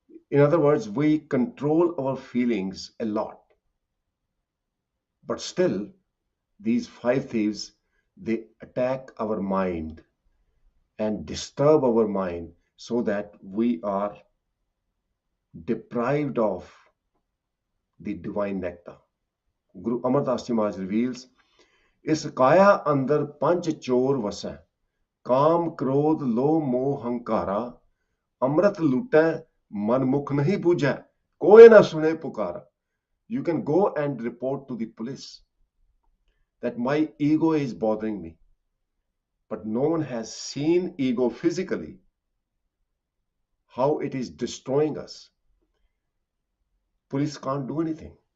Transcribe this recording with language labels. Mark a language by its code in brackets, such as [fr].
[en] In other words, we control our feelings a lot. But still, these 5 thieves, they attack our mind and disturb our mind so that we are deprived of the divine nectar. [pa] Guru Amar Das Ji Maharaj reveals, ਇਸ ਕਾਇਆ ਅੰਦਰ ਪੰਜ ਚੋਰ ਵਸੈ, ਕਾਮ ਕ੍ਰੋਧ ਲੋਭ ਮੋਹ ਹੰਕਾਰਾ, ਅੰਮ੍ਰਿਤ ਲੁਟੈ ਮਨ ਮੁਖ ਨਹੀਂ ਬੂਝੈ, ਕੋਇ ਨਾ ਸੁਣੇ ਪੁਕਾਰਾ. [en] You can go and report to the police that my ego is bothering me, but no one has seen ego physically, how it is destroying us. Police can't do anything.